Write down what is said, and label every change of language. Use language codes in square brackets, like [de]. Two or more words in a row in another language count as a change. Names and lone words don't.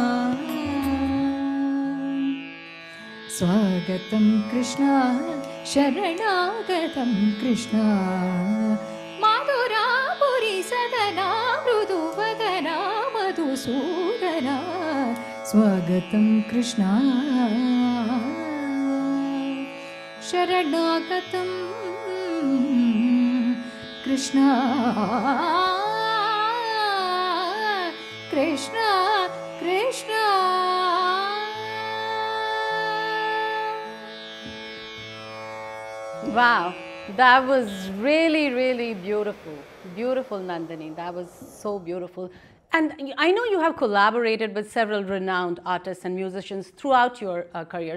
[sa] ಸ್ವಾಗತಂ ಕೃಷ್ಣ ಶರಣಾಗತಂ ಕೃಷ್ಣ ಮಾಧುರಾಪುರಿ ಸದನ ಮೃದುವದನ ಮಧುಸೂದನ ಸ್ವಾಗತಂ ಕೃಷ್ಣ ಶರಣಾಗತಂ ಕೃಷ್ಣ ಕೃಷ್ಣ ಕೃಷ್ಣ. [en] Wow, that was really, really beautiful. Beautiful, Nandini. That was so beautiful. And I know you have collaborated with several renowned artists and musicians throughout your career.